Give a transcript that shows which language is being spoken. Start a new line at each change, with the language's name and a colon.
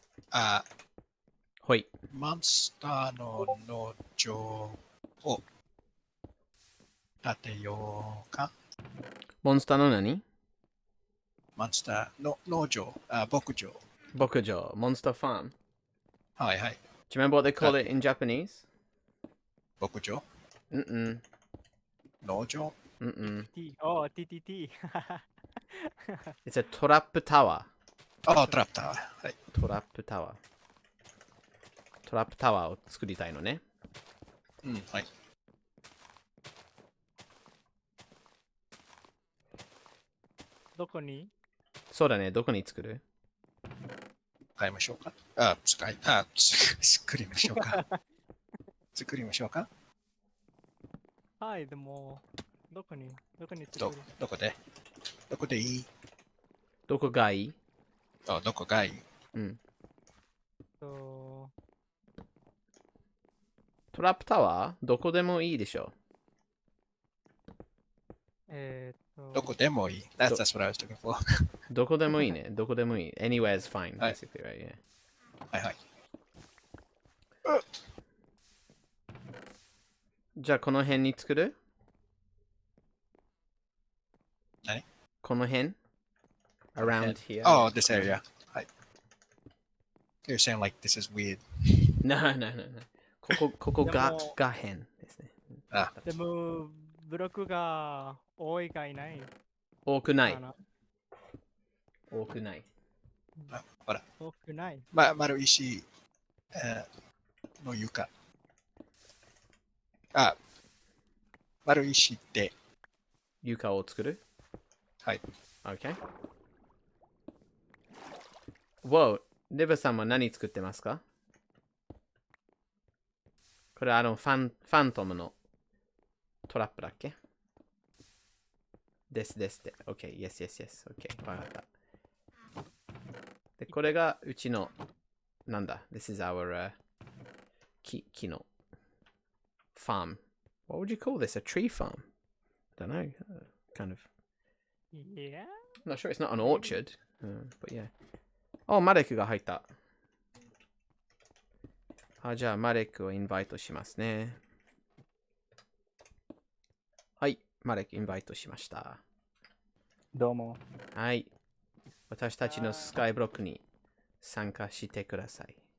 Japanese: あ、ほい。モンスターの農場を建てようか。モンスターの何？モンスターの農場、牧場。牧場。モンスターファーム。はいはい。
English: Do you remember what they call it in Japanese?
Japanese: 牧場うん農場うん。うんうん。おー、TTT。 It's a トラップタワー。トラプター。はい。トラップタワー。トラップタワーを作りたいのね。うん、はい。どこに？そうだね。どこに作る？買いましょうか。作りましょうか。作りましょうか。はい、でも、どこに作る？どこでどこでいい？どこがいい？どこがいい？うん。と、トラップタワーどこでもいいでしょ。どこでもいい。
English: That's what I was looking for.
Japanese: どこでもいいね。どこでもいい。
English: Anywhere is fine,
Japanese: はい
English: basically, right? Yeah.
Japanese: はいはい。じゃあ、この辺に作る？何？この辺 ?
English: Around here. Oh, this area. はい。 You're saying like this is weird.
Japanese: No. ここがでも変ですね。でも、ブロックが多いがいない。多くないか。な多くない。ほら。多くない。丸石、の床。丸石で。床を作る？はい。
English: Okay. Wow.
Japanese: レバさんは何作ってますか？これファントムのトラップだっけ？ですって。
English: OK, yes. OK,
Japanese: わかった。で、これがうちの、なんだ
English: This is our、木の farm. What would you call this? A tree farm? don't know, kind of. Yeah. I'm not sure. It's not an orchard, but yeah.
Japanese: Oh, マレックが入った。じゃあ、マレックをインバイトしますね。はい、マレックインバイトしました。どうも。はい。私たちのスカイブロックに参加してください。